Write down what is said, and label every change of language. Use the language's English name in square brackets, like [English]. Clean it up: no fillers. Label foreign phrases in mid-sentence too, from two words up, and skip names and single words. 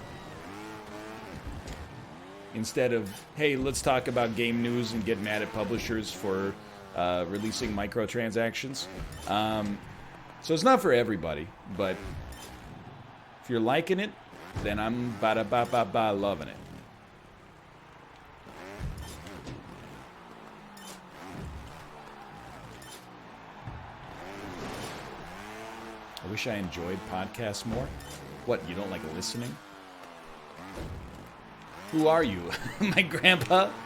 [English] Instead of, hey, let's talk about game news and get mad at publishers for releasing microtransactions. So it's not for everybody, but if you're liking it, then I'm ba-da-ba-ba-ba loving it. I wish I enjoyed podcasts more. What, you don't like listening? Who are you? My grandpa?